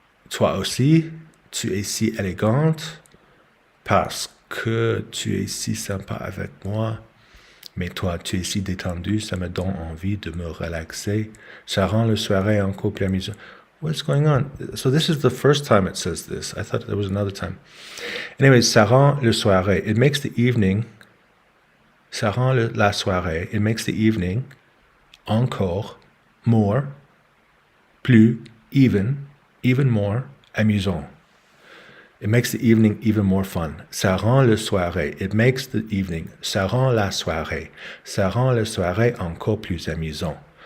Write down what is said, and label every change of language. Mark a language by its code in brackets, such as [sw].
[fr] Toi aussi, tu es si élégante parce que tu es si sympa avec moi. Mais toi, tu es si détendu, ça me donne envie de me relaxer. Ça rend la soirée encore plus amusante. [en] What's going on? So this is the first time it says this. I thought there was another time. [fr] Anyways, ça rend la soirée. [en] It makes the evening. [fr] Ça rend la soirée. [en] It makes the evening encore, more, plus, even more amusant. It makes the evening even more fun. [fr] Ça rend la soirée. [en] It makes the evening. [fr] Ça rend la soirée. Ça rend la soirée encore plus amusant.